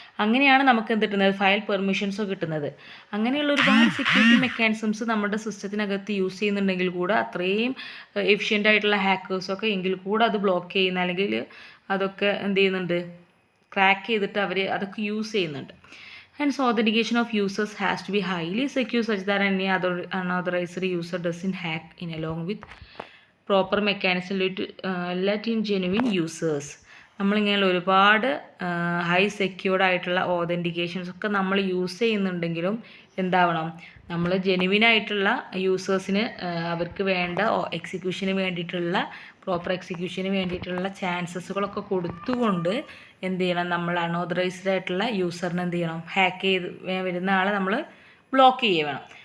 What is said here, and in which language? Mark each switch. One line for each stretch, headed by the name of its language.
Malayalam: അങ്ങനെയാണ് നമുക്ക് എന്ത് കിട്ടുന്നത്, ഫയൽ പെർമിഷൻസോ കിട്ടുന്നത്. അങ്ങനെയുള്ള ഒരുപാട് സെക്യൂരിറ്റി മെക്കാനിസംസ് നമ്മുടെ സിസ്റ്റത്തിനകത്ത് യൂസ് ചെയ്യുന്നുണ്ടെങ്കിൽ കൂടെ അത്രയും എഫിഷ്യൻ്റ് ആയിട്ടുള്ള ഹാക്കേഴ്സൊക്കെ എങ്കിൽ കൂടെ അത് ബ്ലോക്ക് ചെയ്യുന്ന അല്ലെങ്കിൽ അതൊക്കെ എന്ത് ചെയ്യുന്നുണ്ട്, ക്രാക്ക് ചെയ്തിട്ട് അവർ അതൊക്കെ യൂസ് ചെയ്യുന്നുണ്ട്.
English: Hence, authentication of users has to be highly secure such that any other unauthorized user doesn't hack in along with proper mechanism to let in genuine users.
Malayalam: നമ്മളിങ്ങനെ ഒരുപാട് ഹൈ സെക്യൂർഡ് ആയിട്ടുള്ള ഓതൻറ്റിക്കേഷൻസ് ഒക്കെ നമ്മൾ use ചെയ്യുന്നുണ്ടെങ്കിലും എന്താവണം, നമ്മൾ ജെനുവിനായിട്ടുള്ള യൂസേഴ്സിന് അവർക്ക് വേണ്ട എക്സിക്യൂഷന് വേണ്ടിയിട്ടുള്ള പ്രോപ്പർ എക്സിക്യൂഷന് വേണ്ടിയിട്ടുള്ള ചാൻസസുകളൊക്കെ കൊടുത്തുകൊണ്ട് എന്ത് ചെയ്യണം, നമ്മൾ അൺഓതറൈസ്ഡ് ആയിട്ടുള്ള യൂസറിന് എന്ത് ചെയ്യണം, ഹാക്ക് ചെയ്ത് വരുന്ന ആളെ നമ്മൾ ബ്ലോക്ക് ചെയ്യുക വേണം.